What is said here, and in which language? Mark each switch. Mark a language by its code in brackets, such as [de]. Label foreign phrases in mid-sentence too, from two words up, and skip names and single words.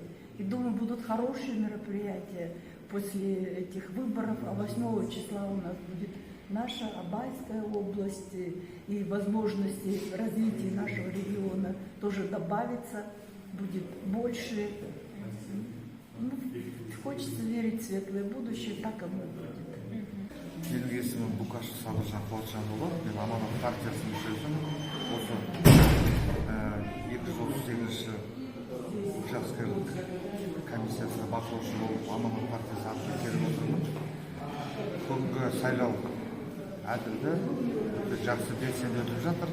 [ru] И думаю, будут хорошие мероприятия после этих выборов, а 8 числа у нас будет наша Абайская область, и возможности развития нашего региона тоже добавится, будет больше. Ну, хочется верить в светлое будущее, так оно и будет. [kk] Менің есімім Бұқашев Сабыржан Қуатжанұлы, мен Аманат партиясының мүшесімін. Осы 238-ші учаскелік комиссиясына бақылаушы болып Аманат партиясы атынан келіп отырмын. Бүгінгі сайлау әділді, жақсы белсенді өтіп жатыр.